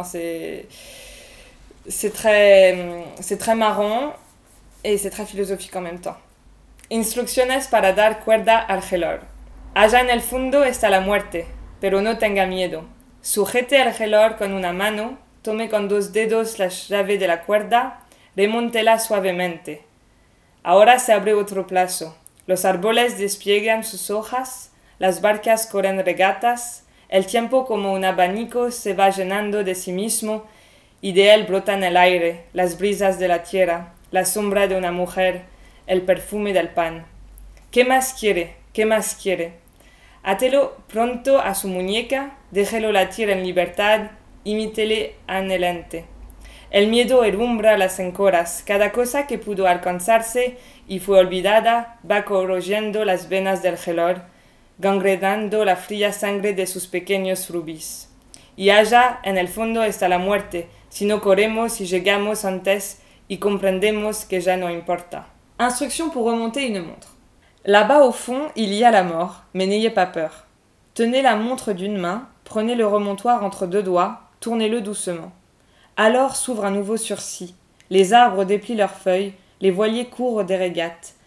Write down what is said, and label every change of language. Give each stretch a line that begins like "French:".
French: Enfin, c'est très marrant et c'est très philosophique en même temps.
Spanish: Instrucciones para dar cuerda al reloj. Allá en el fondo está la muerte, pero no tenga miedo. Sujete el reloj con una mano, tome con dos dedos la llave de la cuerda, remóntela suavemente. Ahora se abre otro plazo. Los árboles despliegan sus hojas, las barcas corren regatas, el tiempo como un abanico se va llenando de sí mismo y de él brotan el aire, las brisas de la tierra, la sombra de una mujer, el perfume del pan. ¿Qué más quiere? ¿Qué más quiere? Atelo pronto a su muñeca, déjelo latir en libertad, imítele anhelante. El miedo herrumbra las encoras, cada cosa que pudo alcanzarse y fue olvidada va corroyendo las venas del gelor, gangrenando la fría sangre de sus pequeños rubíes. Y allá, en el fondo, está la muerte, si no corremos y llegamos antes y comprendemos que ya no importa.
French: Instrucción pour remonter une montre. Là-bas au fond, il y a la mort, mais n'ayez pas peur. Tenez la montre d'une main, prenez le remontoir entre deux doigts, tournez-le doucement. Alors s'ouvre un nouveau sursis. Les arbres déplient leurs feuilles, les voiliers courent des régates.